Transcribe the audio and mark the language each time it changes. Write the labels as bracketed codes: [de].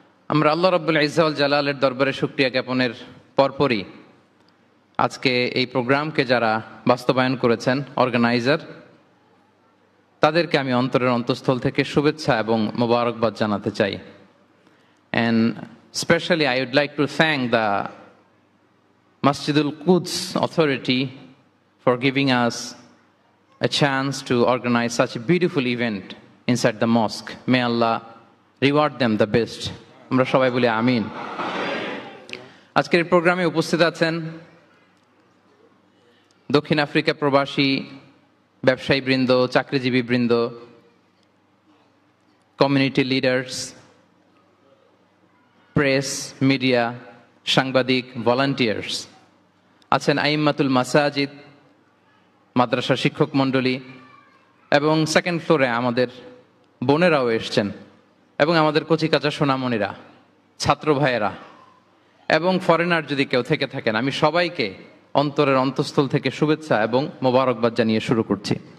[bn] আমরা আল্লাহ রাব্বুল ইজ্জা ওয়াল জালালের দরবারে শুকরিয়া জ্ঞাপনের পরপরই আজকে এই প্রোগ্রামকে যারা বাস্তবায়ন করেছেন, অর্গানাইজার, তাদেরকে আমি অন্তরের অন্তঃস্থল থেকে শুভেচ্ছা এবং মোবারকবাদ জানাতে চাই। [en] And especially I would like to thank the Masjidul Quds authority for giving us a chance to organize such a beautiful event inside the mosque. May Allah reward them the best. [bn] আমরা সবাই বলি আমিন। আজকের এই প্রোগ্রামে উপস্থিত আছেন দক্ষিণ Africa প্রবাসী ব্যবসায়ী বৃন্দ, চাকরিজীবী বৃন্দ, কমিউনিটি লিডার্স, প্রেস, মিডিয়া, সাংবাদিক, ভলান্টিয়ার্স আছেন, আইম্মাতুল মাসাজিদ, মাদ্রাসা শিক্ষক মণ্ডলী, এবং সেকেন্ড ফ্লোরে আমাদের বোনেরাও এসছেন, এবং আমাদের কচিকাঁচা সোনামণিরা, ছাত্র ভাইয়েরা এবং ফরেনার যদি কেউ থেকে থাকেন, আমি সবাইকে অন্তরের অন্তঃস্থল থেকে শুভেচ্ছা এবং মোবারকবাদ জানিয়ে শুরু করছি।